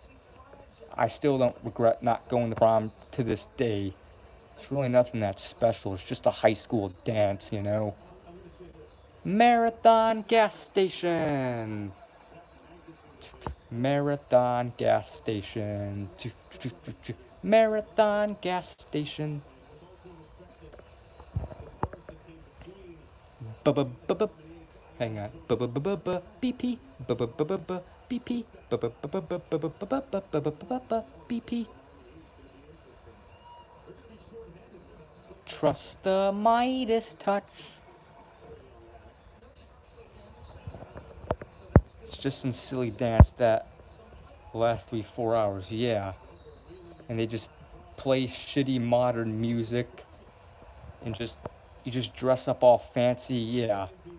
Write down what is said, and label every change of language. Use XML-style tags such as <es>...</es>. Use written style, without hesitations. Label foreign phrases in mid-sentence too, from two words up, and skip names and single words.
<en>I still don't regret not going to prom to this day. It's really nothing that special. It's just a high school dance, you know? Marathon gas station! Marathon gas station. Marathon gas station. Ba-ba-ba-ba. Hang on. Ba-ba-ba-ba-ba. BP. Ba-ba-ba-ba-ba. BP. Ba-ba-ba-ba-ba-ba-ba-ba-ba-ba-ba-ba. BP. Trust the Midas touch. It's just some silly dance that lasts 3-4 hours, yeah. And they just play shitty modern music and you just dress up all fancy, yeah.</en>